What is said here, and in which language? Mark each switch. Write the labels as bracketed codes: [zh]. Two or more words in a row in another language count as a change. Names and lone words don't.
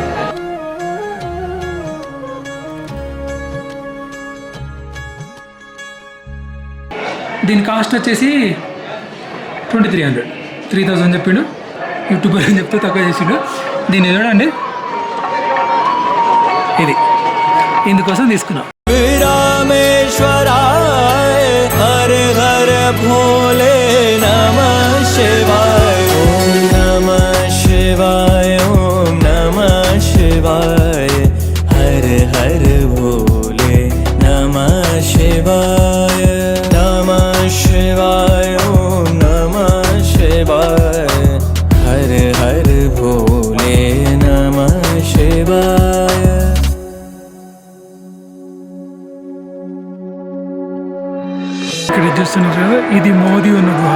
[te] దీని కాస్ట్ వచ్చేసి 2300, 3000 చెప్పిండు. యూట్యూబర్ అని చెప్తే తక్కువ చేసిండు. దీన్ని చూడండి, ఇది ఇందుకోసం తీసుకున్నాం. [sa] रामेश्वराय हर हर भोले नमः शिवाय ओम नमः शिवाय ओम नमः शिवाय हर हर भोले नमः शिवाय नमः शिवाय ओम नमः शिवाय हर हर भोले नमः शिवाय. [te] ఇక్కడ చూస్తున్నారు కదా, ఇది మోదీ ఉన్న గుహ.